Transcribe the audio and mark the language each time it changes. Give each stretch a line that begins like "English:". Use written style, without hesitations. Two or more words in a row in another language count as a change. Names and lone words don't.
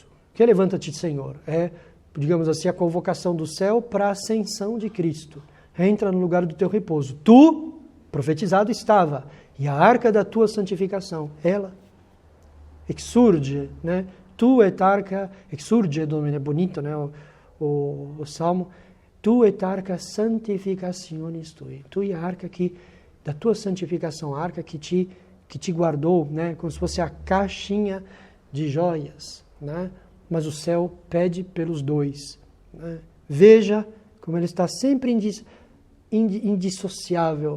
Portuguese: O que é levanta-te, Senhor? É, digamos assim, a convocação do céu para a ascensão de Cristo. Entra no lugar do teu repouso. Tu, profetizado estava, e a arca da tua santificação, ela, exurge, né?
Latin: Tu et arca, exurge,
Portuguese: é bonito, né? O Salmo,
Latin: tu et arca santificationis tui.
Portuguese: Tu e a arca da tua santificação, a arca que te guardou, né? Como se fosse a caixinha de joias, né? Mas o céu pede pelos dois. Né? Veja como ele está sempre indissociável.